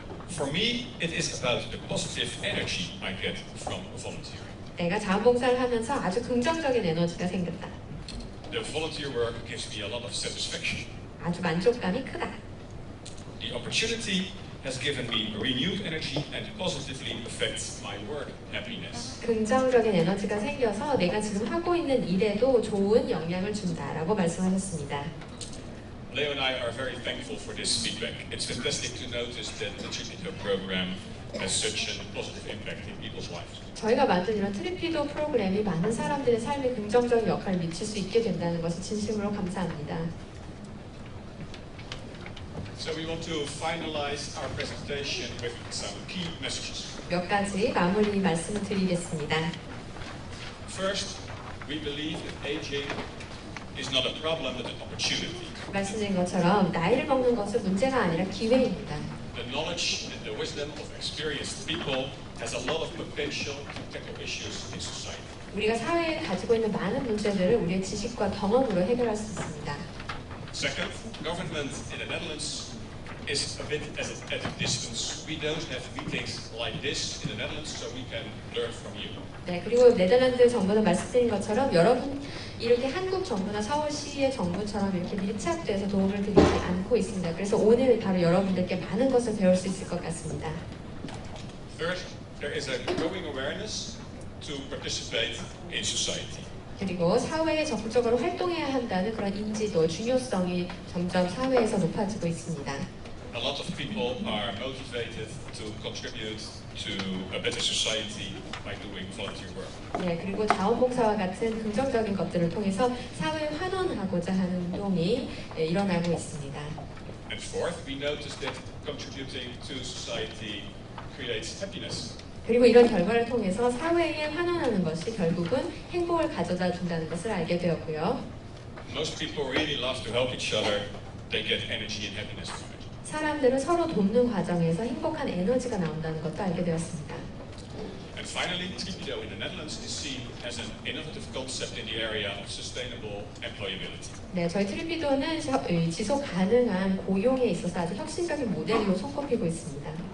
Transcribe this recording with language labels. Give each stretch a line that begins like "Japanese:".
English: For me, it is about the positive energy I get from volunteering.
Korean: 내가 자원봉사를 하면서 아주 긍정적인 에너지가 생겼다.
English: The volunteer work gives me a lot of satisfaction.
Korean: 아주 만족감이 크다.
English: The opportunity has given me renewed energy and positively affects my work happiness.
Korean: 긍정적인 에너지가 생겨서 내가 지금 하고 있는 일에도 좋은 영향을 준다라고 말씀하셨습니다.
English: Leo and I are very thankful for this feedback. It's fantastic to notice that the 트리피도 program has such a positive impact in people's lives.
Korean: 저희가 만든 이런 트리피도 프로그램이 많은 사람들의 삶에 긍정적인 역할을 미칠 수 있게 된다는 것을 진심으로 감사합니다.
English: So we want to finalize our presentation with some key messages.
Korean: 몇 가지 마무리 말씀을 드리겠습니다.
English: First, we believe that aging is not a problem but an opportunity.
Korean: 말씀드린 것처럼 나이를 먹는 것은 문제가 아니라 기회입니다.
English: The knowledge and the wisdom of experienced people has a lot of potential to tackle issues in society.
Korean: 우리가 사회에 가지고 있는 많은 문제들을 우리의 지식과 경험으로 해결할 수 있습니다.
English: Second, government in the Netherlands is a bit at a distance. We don't have meetings like this in the Netherlands, so we can learn from you.
Korean: 네, 그리고 네덜란드 정부는 말씀드린 것처럼 여러분 이렇게 한국 정부나 서울시의 정부처럼 이렇게 밀착돼서 도움을 드리지 않고 있습니다. 그래서 오늘 바로 여러분들께 많은 것을 배울 수 있을 것 같습니다.
English: Third, there is a growing awareness to participate in society.
Korean: 그리고 사회에 적극적으로 활동해야 한다는 그런 인지도, 중요성이 점점 사회에서 높아지고 있습니다.
English: A lot of people are motivated to contribute to a better society by doing volunteer work.
Korean: 네, 그리고 자원봉사와 같은 긍정적인 것들을 통해서 사회에 환원하고자 하는 운동이 일어나고 있습니다.
English: And fourth, we notice that contributing to society creates happiness.
Korean: 그리고 이런 결과를 통해서 사회에 환원하는 것이 결국은 행복을 가져다 준다는 것을 알게 되었고요.
English: Most people really love to help each other. They get energy and happiness from it.
Korean: 사람들은 서로 돕는 과정에서 행복한 에너지가 나온다는 것도 알게 되었습니다.
English: And finally, 트리피도 in the Netherlands is seen as an innovative concept in the area of sustainable employability.
Korean: 네, 저희 트리피도는 지속 가능한 고용에 있어서 아주 혁신적인 모델로 손꼽히고 있습니다.